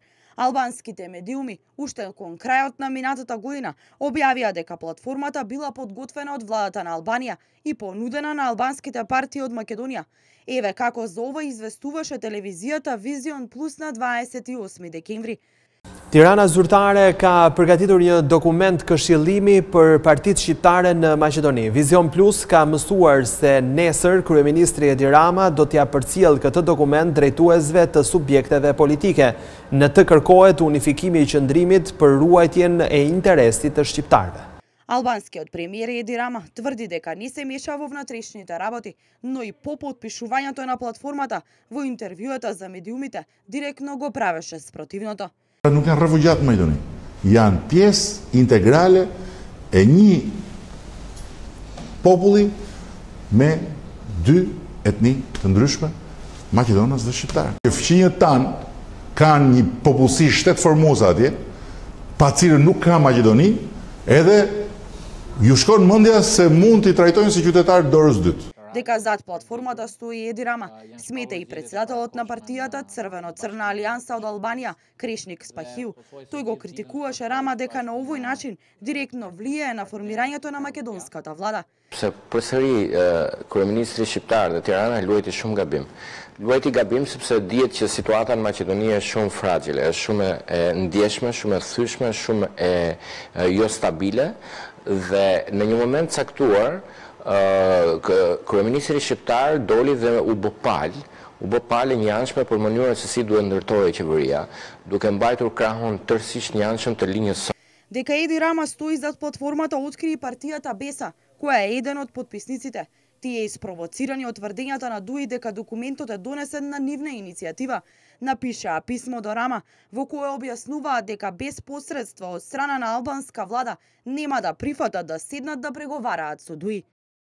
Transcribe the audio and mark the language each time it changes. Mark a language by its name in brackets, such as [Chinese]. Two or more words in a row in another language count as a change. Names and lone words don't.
[Macedonian] Албанските медиуми, уште кон крајот на минатата година, објавија дека платформата била подготвена од владата на Албанија и понудена на албанските партии од Македонија. Еве како за ова известуваше телевизијата Визион Плюс на 28 декември. [Albanian] Tirana zyrtare ka përgatitur një dokument këshillimi për partitë shqiptare në Maqedoni. Vizion Plus ka mësuar se nesër kryeministri Edi Rama do t'ja përcjell këtë dokument drejtuesve të subjekteve politike. Në të kërkohet unifikimi i qëndrimit për ruajtjen e interesit të shqiptarëve. [Macedonian] Албанскиот премиер Еди Рама тврди дека не се меша во внатрешните работи, но и по потпишувањето на платформата во интервјуата за медиумите директно го правеше спротивното. [Albanian] Nuk janë refugjat në Maqedoni, janë pjesë integrale e një populli me 2 etni të ndryshme, Maqedonës dhe shqiptarë. Fqinjët tanë kanë një popullsi shtetëformuese atje, pa cilën nuk ka Maqedoni, edhe ju shkon mendja se mund t'i trajtojnë si qytetarë dorës dytë. [Macedonian] Дека зад платформата стои Еди Рама, смета и председателот на партијата Црвено-црна алијанса од Албанија, Крешник Спахил. Тој го критикуваше Рама дека на овој начин директно влијае на формирањето на македонската влада. [Albanian] Se përsëri kryeministri shqiptar në Tirana luajti shumë gabim. Luajti gabim sepse dihet që situata në Maqedoni është shumë fragjile, është shumë e ndjeshme, shumë e thyeshme, shumë e jo stabile dhe në një moment caktuar kryeministri shqiptar doli dhe u bë palë e njanshme për mënyrën se si duhet ndërtohej qeveria, duke mbajtur krahun tërësisht njanshëm të linjës. [Macedonian] Дека Еди Рама стои зад платформата откри партијата Беса, која е еден од потписниците. Тие испровоцирани од тврдењата на ДУИ дека документот е донесен на нивна иницијатива, напишаа писмо до Рама, во кое објаснуваат дека без посредство од страна на албанска влада нема да прифатат да седнат да преговараат со ДУИ.